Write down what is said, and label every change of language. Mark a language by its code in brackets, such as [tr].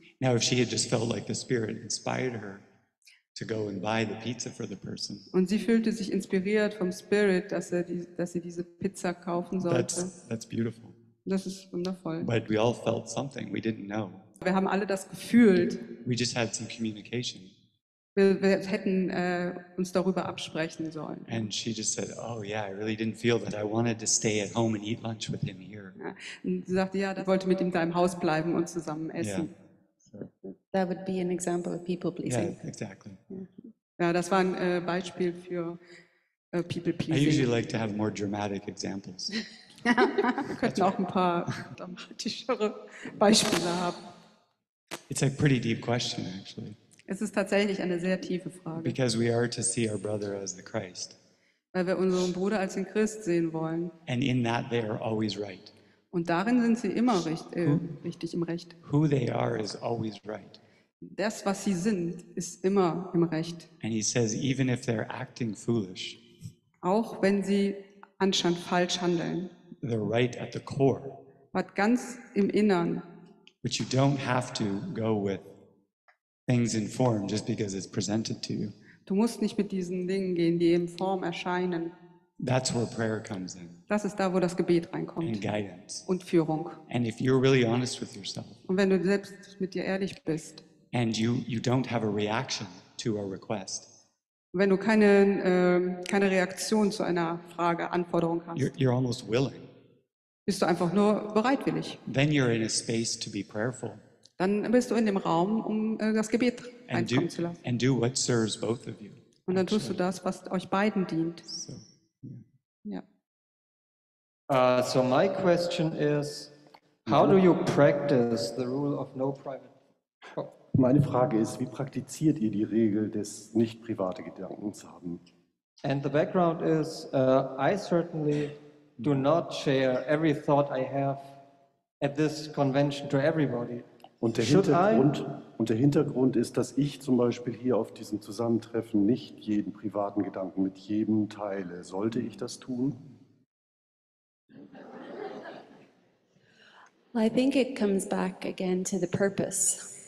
[en] Now, if she had just felt like the Spirit inspired her to go and buy the pizza for the person, [de] Und sie fühlte sich inspiriert vom Spirit, dass sie diese Pizza kaufen sollte. [en] that's beautiful. [de] Das ist wundervoll. [en] But we all felt something we didn't know. [de] Wir haben alle das gefühlt. [en] We just had some communication. [de] Wir hätten uns darüber absprechen sollen. [en] And she just said, oh yeah, I really didn't feel that. I wanted to stay at home and eat lunch with him here. [de] Ja, und sie sagte, ja, sie wollte mit ihm da im Haus bleiben und zusammen [en] Yeah. [de] essen. [en] That would be an example of people Yeah, pleasing. exactly. [de] Ja, das war ein Beispiel für People [en] I usually Pleasing. like to have more dramatic examples. [de] Wir könnten auch ein paar dramatischere Beispiele haben. [en] It's a pretty deep question, actually, [de] Es ist tatsächlich eine sehr tiefe Frage, [en] because we are to see our brother as the Christ. [de] weil wir unseren Bruder als den Christ sehen wollen. [en] And in that, they are always right. [de] Und darin sind sie immer richtig im Recht. [en] Who they are is always right. [de] Das, was sie sind, ist immer im Recht. [en] And he says, even if they're acting foolish, [de] Auch wenn sie anscheinend falsch handeln. [en] they're right at the core. [de] Was ganz im Innern. [en] But you don't have to go with things in form just because it's presented to you. [de] Du musst nicht mit diesen Dingen gehen, die in Form erscheinen. [en] That's where prayer comes in, [de] Das ist da, wo das Gebet [en] and [de] reinkommt. [en] guidance. [de] Und Führung. [en] And if you're really honest with yourself, [de] Und wenn du selbst mit dir ehrlich bist, [en] and you don't have a reaction to a request, [de] wenn du keine Reaktion zu einer Frage, Anforderung hast, [en] you're almost willing. [de] bist du einfach nur bereitwillig. [en] Then you're in a space to be prayerful [de] Dann bist du in dem Raum, um das Gebet [en] and [de] reinkommen zu lassen. [en] do what serves both of you. [de] Und dann tust du das, was euch beiden dient. [en] So, [de] Ja. [en] So my question is, how do you practice the rule of no private? Oh, [de] Meine Frage ist, wie praktiziert ihr die Regel des nicht private Gedankens haben? [en] and the background is, I certainly do not share every thought I have at this convention to everybody. [de] Und der, [en] Should [de] Hintergrund ist, dass ich zum Beispiel hier auf diesem Zusammentreffen nicht jeden privaten Gedanken mit jedem teile. Sollte ich das tun? [en] Well, I think it comes back again to the purpose.